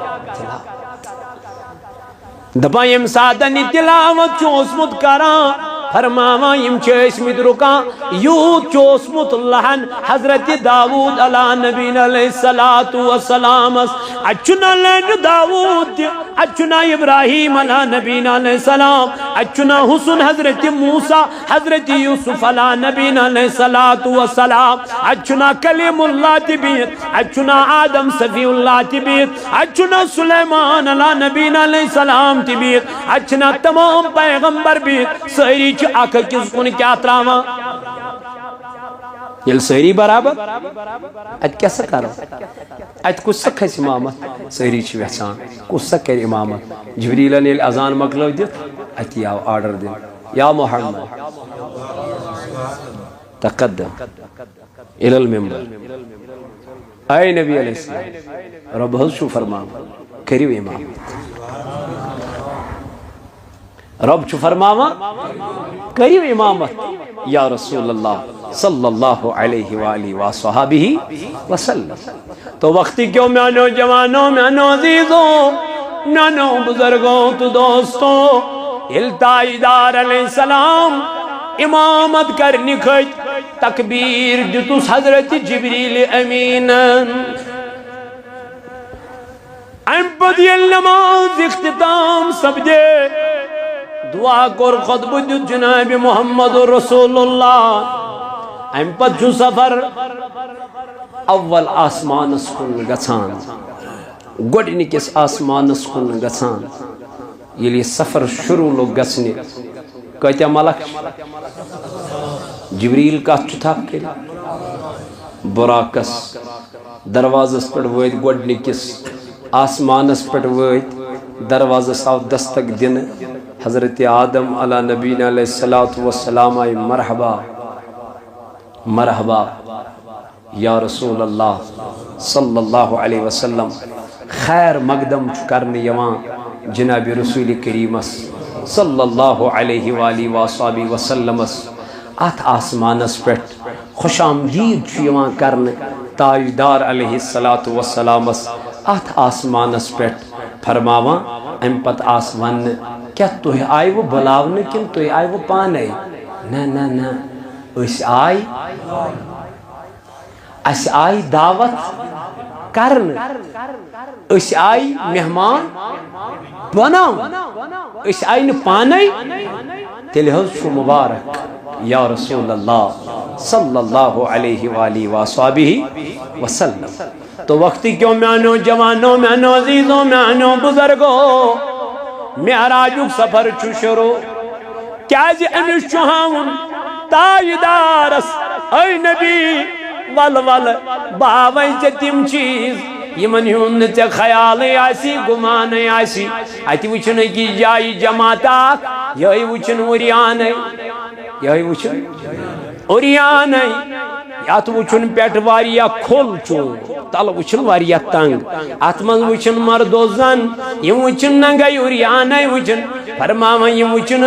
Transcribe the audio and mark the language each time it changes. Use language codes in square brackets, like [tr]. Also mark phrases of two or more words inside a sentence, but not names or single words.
[ks] دپان ییٚمہِ ساتن یہِ تلاوت چھُ اوسمُت کران فرماوان یم چھِ ٲسمٕتۍ رُکان یوٗت چھُ اوسمُت لہن حضرت داوود [ar] علیٰ نبینا علیہ الصلوۃ والسلامس [ks] اتھ چھُنا لنہِ داوود تہِ اتھ چھُنا ابراہیم [ar] علیٰ نبینا علیہ السلام [ks] اتھ چھُنا حسن حضرت موسیٰ حضرت یوسف [ar] علیٰ نبینا علیہ الصلوۃ والسلام [ks] اتھ چھُنا کلیم اللہ تہِ بِہِتھ اتھ چھُنا آدم صفی اللہ تہِ بِہِتھ اتھ چھُنا سلیمان [ar] علیٰ نبینا علیہ السلام [ks] تہِ بِہِتھ اتھ چھِنا تمام پیغمبر بِہِتھ سٲری اکھ أکِس کُن کیٛاہ تراوان ییٚلہِ سٲری برابر اتہِ کیٛاہ سا کرو اتہِ کُس سا کھسہِ امامت سٲری چھِ یژھان کُس سا کرِ امامت جبریلن ییٚلہِ اذان مۄکلٲو دِتھ اتہِ آو آرڈر دِنہٕ یا محمد [ar] تقدم الى المنبر [ks] اے نبی [ar] علیہ السلام [ks] رب حض چھُ فرماوان کٔرِو امامت رب چھُ فرماوان کٔرِو امامت [ar] یا رسول اللہ صلی اللہ علیہ وآلہ وصحبہ وسلم [ks] تو وقتی کیوں میانو جوانوں میانو عزیزوں میانو بزرگوں تو دوستوں التاجدار [ar] علیہ السلام [ks] امامت کرنی کھج تکبیر دتوس حضرت جبریل امین ام پتہ ییٚلہِ نماز اختتام سپدے دعا کور خطبہ دیت جناب محمد رسول اللہ ام پتہ چھُ سفر اول آسمانس کُن گژھان گۄڈنِکِس آسمانس کُن گژھان ییٚلہِ یہِ سفر شروع لوگ گژھنہِ کۭتیاہ ملک جبریل کتھ چھُ تھپھ کٔرِتھ براقس دروازس پٮ۪ٹھ وٲتۍ گۄڈنِکِس آسمانس پٮ۪ٹھ وٲتۍ دروازس آو دستک دِنہٕ حضرت آدم [ar] علیٰ نبینا علیہ الصلوۃ والسلام [ks] آئی مرحبا [ar] مرحبا یا رسول اللہ صلی اللہ علیہ وسلم [ks] خیر مقدم چھُ کرنہٕ یِوان جناب رسول کریمس [ar] صلی اللہ علیہ وآلہ وصحبہ وسلمس [ks] اتھ آسمانس پٮ۪ٹھ خوش آمدید چھُ یِوان کرنہٕ تاجدار [ar] علیہ الصلوۃ والسلامس [ks] اتھ آسمانس پٮ۪ٹھ فرماوان امہِ پتہٕ آس وننہٕ کیا تُہۍ آیوٕ بُلاونہٕ کِنہٕ تُہۍ آیوٕ پانے نہ نہ نہ أسۍ آے اَسہِ آے دعوت کرنہٕ أسۍ آے مہمان بناوُن أسۍ آے نہٕ پانے تیٚلہِ حظ چھُ مُبارک [ar] یا رسول اللہ صلی اللہ علیہ وآلہ وصحبہ وسلم [ks] تو وقتی کیوں میانو جوانوں میانو عزیزوں میانو بزرگوں معراجُک سفر چھُ شروع کیازِ أمِس چھُ ہاوُن تاجدارس اے نبی ول ول بہٕ ہاوے ژےٚ تِم چیٖز یِمن ہُنٛد نہٕ ژےٚ خیالٕے آسی گُمانٕے آسی اتہِ وٕچھُن أکِس جایہِ جماعت اکھ یِہوٚے وٕچھُن عُریانٕے یِہوٚے وٕچھُن عُریانٕے اتھ وٕچھُن پٮ۪ٹھٕ واریاہ کھوٚل چوٗن تلہٕ وٕچھُن واریاہ تنگ اتھ منٛز وٕچھُن مردو زن یِم وٕچھُن ننگے عُریانٕے وٕچھُن فرماوان یِم وٕچھُن